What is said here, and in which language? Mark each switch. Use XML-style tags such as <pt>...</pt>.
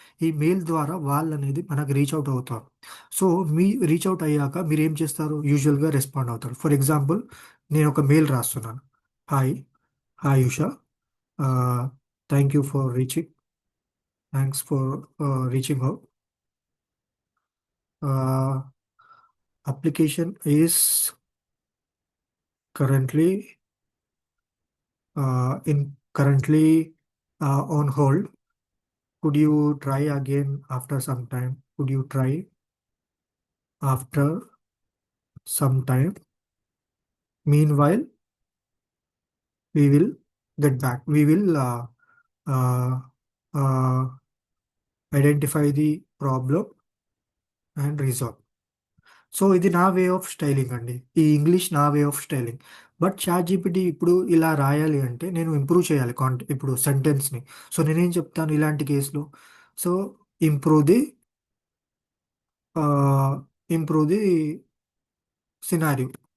<te>ఈ మెయిల్ ద్వారా వాళ్ళు అనేది మనకు రీచ్ అవుట్ అవుతారు. సో మీ రీచ్ అవుట్ అయ్యాక మీరు ఏం చేస్తారు, యూజువల్గా రెస్పాండ్ అవుతారు. ఫర్ ఎగ్జాంపుల్, నేను ఒక మెయిల్ రాస్తున్నాను.</te> <en>Hi, hi Usha, thank you for thanks for reaching out. Application is currently in currently on hold. Could you try again after some time? Could you try after some time? Meanwhile, we will get back. We will uh, uh, identify the problem and resolve.</en> <te>So ఇది నా way of styling అండి. ఈ English నా way of styling. But chat GPT ఇప్పుడు ఇలా రాయాలి అంటే నేను ఇంప్రూవ్ చేయాలి ఇప్పుడు సెంటెన్స్ని. సో నేనేం చెప్తాను ఇలాంటి కేసులో, so</te> <en>Improve the improve the scenario.</en>